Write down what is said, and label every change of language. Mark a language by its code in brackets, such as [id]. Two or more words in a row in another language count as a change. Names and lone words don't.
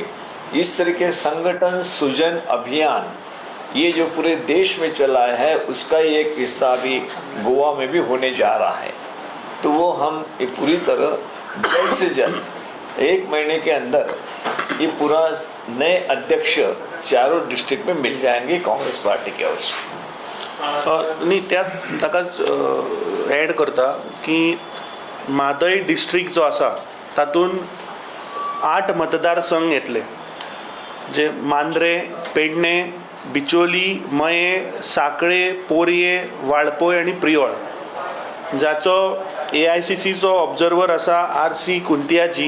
[hi] इस तरीके संगठन सृजन अभियान ये जो पूरे देश में चला है उसका एक हिस्सा भी गोवा में भी होने जा रहा है. तो वो हम ये पूरी तरह जल्द से जल्द 1 महीने के अंदर ये पूरा नए अध्यक्ष 4 डिस्ट्रिक्ट में मिल जाएंगे कांग्रेस पार्टी के ओर से. [kok] न्ही त्याच ताकाच एड करता की म्हादय डिस्ट्रिक्ट जो आसा तातूंत 8 मतदारसंघ येतले, जे मांद्रे, पेडणे, बिचोली, मये, साकळे, पोरये, वाळपय आणि प्रियोळ, जाचो AICCचो ऑब्जर्वर आसा RC कुंतियाजी.